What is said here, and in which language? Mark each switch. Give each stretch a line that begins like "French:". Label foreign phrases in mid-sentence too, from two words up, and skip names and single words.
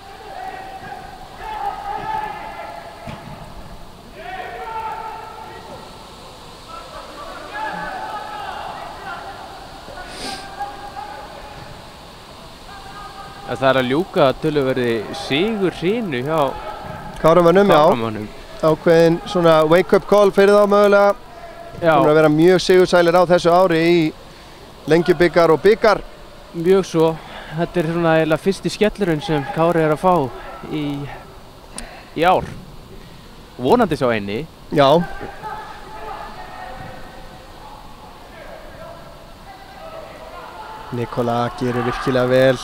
Icelandic: Það er að ljúka töluverði sigurhrinu hjá Káramönnum, já. Ákveðin svona
English: wake-up call
Icelandic: fyrir þá mögulega. Já. Búin að vera mjög sigursælir á þessu ári í Lengjubikar og bikar. Mjög svo. Þetta er svona eiginlega fyrsti skellurinn sem Kári er að fá í ár. Vonandi sá eini. Já. Nikola gerir virkilega vel.